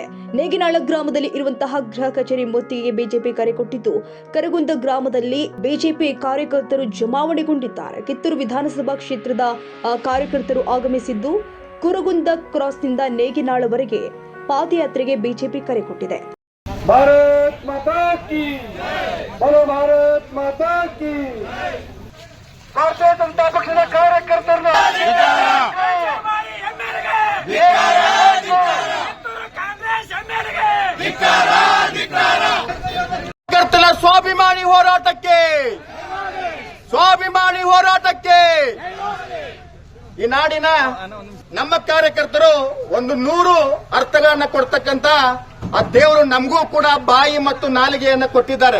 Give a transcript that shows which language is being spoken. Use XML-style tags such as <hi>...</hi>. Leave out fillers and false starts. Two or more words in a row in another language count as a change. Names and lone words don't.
<kn>ನೇಗಿನಾಳ ಗ್ರಾಮದಲ್ಲಿ ಇರುವಂತಹ ಗೃಹ ಕಚೇರಿ ಮುತ್ತಿಗೆಗೆ ಬಿಜೆಪಿ ಕರೆ ಕೊಟ್ಟಿದ್ದು, ಕರಗುಂದ ಗ್ರಾಮದಲ್ಲಿ ಬಿಜೆಪಿ ಕಾರ್ಯಕರ್ತರು ಜಮಾವಣೆಗೊಂಡಿದ್ದಾರೆ. ಕಿತ್ತೂರು ವಿಧಾನಸಭಾ ಕ್ಷೇತ್ರದ ಕಾರ್ಯಕರ್ತರು ಆಗಮಿಸಿದ್ದು, ಕುರಗುಂದ ಕ್ರಾಸ್ನಿಂದ ನೇಗಿನಾಳವರೆಗೆ ಪಾದಯಾತ್ರೆಗೆ ಬಿಜೆಪಿ ಕರೆ ಕೊಟ್ಟಿದೆ.</kn> <hi>भारत माता की बोलो भारत माता की भारतीय जनता पक्षದ ಕಾರ್ಯಕರ್ತರನ್ನ</hi> <kn>ಕಾರ್ಯಕರ್ತರ ಸ್ವಾಭಿಮಾನಿ ಹೋರಾಟಕ್ಕೆ ಈ ನಾಡಿನ ನಮ್ಮ ಕಾರ್ಯಕರ್ತರು ಒಂದು 100 ಅರ್ಥಗಳನ್ನ ಕೊಡ್ತಕ್ಕಂತ ಆ ದೇವರು ನಮಗೂ ಕೂಡ ಬಾಯಿ ಮತ್ತು ನಾಲಿಗೆಯನ್ನ ಕೊಟ್ಟಿದ್ದಾರೆ.</kn>